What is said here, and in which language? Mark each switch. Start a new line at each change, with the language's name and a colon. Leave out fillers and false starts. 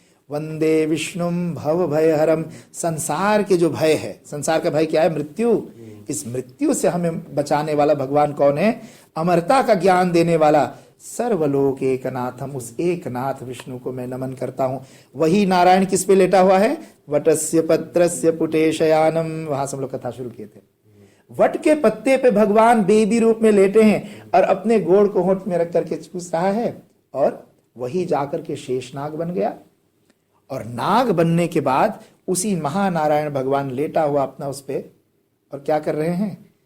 Sanskrit: वंदे विष्णुम भव भय हरम।
Hindi: संसार के जो भय है, संसार का भय क्या है? मृत्यु। इस मृत्यु से हमें बचाने वाला भगवान कौन है? अमरता का ज्ञान देने वाला सर्वलोक एकनाथम। उस एक नाथ विष्णु को मैं नमन करता हूं। वही नारायण किस पे लेटा हुआ है?
Sanskrit: वटस्य पत्रस्य पुटे शयानम।
Hindi: वहां से हम लोग कथा शुरू किए थे। वट के पत्ते पे भगवान बेबी रूप में लेटे हैं और अपने गोड़ को होठ में रख करके चूस रहा है, और वही जाकर के शेषनाग बन गया। और नाग बनने के बाद उसी महानारायण भगवान लेटा हुआ अपना उस पे, और क्या कर रहे हैं?